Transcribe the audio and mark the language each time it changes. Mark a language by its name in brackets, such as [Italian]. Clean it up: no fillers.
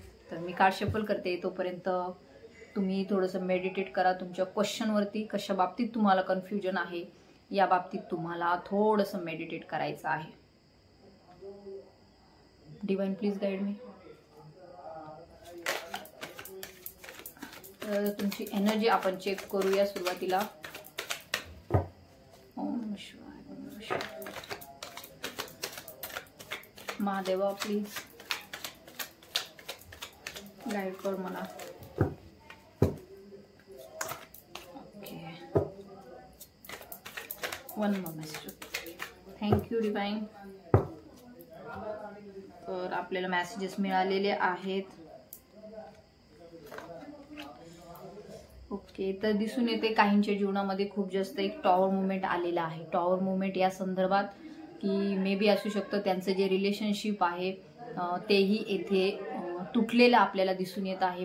[Marathi] तर मी card shuffle करते, तोपर्यंत तुम्ही थोडंसं मेडिटेट करा तुमच्या क्वेश्चनवरती, कशा बाबतीत तुम्हाला कन्फ्युजन आहे या बाबतीत तुम्हाला थोडंसं मेडिटेट करायचं आहे। [English] Divine please guide me. [Marathi] तर तुमची एनर्जी आपण चेक करूया सुरुवातीला। [Sanskrit] ओम नमः शिवाय, ओम नमः शिवाय। [Marathi] महादेवा प्लीज गाइड कर मला। [English] Okay, 1 moment, thank you divine. [Marathi] तर आपल्याला मेसेजेस मिळालेले आहेत। ओके, तर दिसून येते काहींच्या जीवनामध्ये खूप जास्त एक टॉवर मुवमेंट आलेला आहे। टॉवर मुवमेंट या संदर्भात की मे बी असू शकतं त्यांचं जे रिलेशनशिप आहे तेही येथे तुटलेलं आपल्याला दिसून येत आहे।